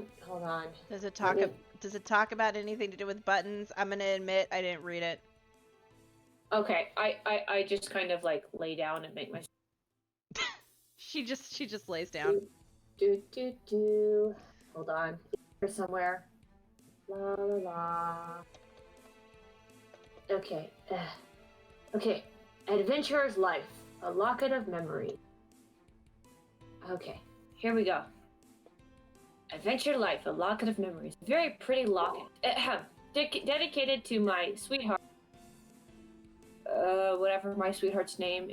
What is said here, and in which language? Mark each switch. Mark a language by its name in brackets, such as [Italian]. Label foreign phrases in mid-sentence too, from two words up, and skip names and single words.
[English] Does it talk? Does it talk about anything to do with buttons? I'm gonna admit I didn't read it. Okay, I just kind of like lay down and make my She just lays down. do. Hold on. Here somewhere. La la la. Okay. Okay. Adventurer's Life. A Locket of Memory. Okay. Here we go. Adventure Life. A Locket of Memories. Very pretty locket. Dedicated to my sweetheart. Whatever my sweetheart's name.